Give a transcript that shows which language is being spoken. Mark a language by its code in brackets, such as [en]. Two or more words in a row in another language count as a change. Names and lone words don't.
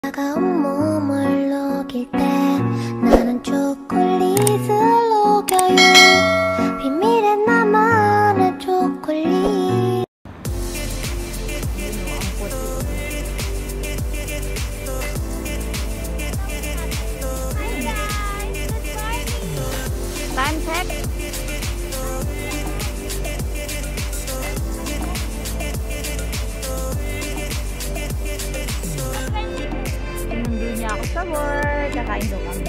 [ko] 차가운 몸을 녹일 때 나는 초콜릿을 녹여요. 비밀의 나만의 초콜릿. [en] Time check. [tl] Nandun niya ako sa work. Kakain daw kami.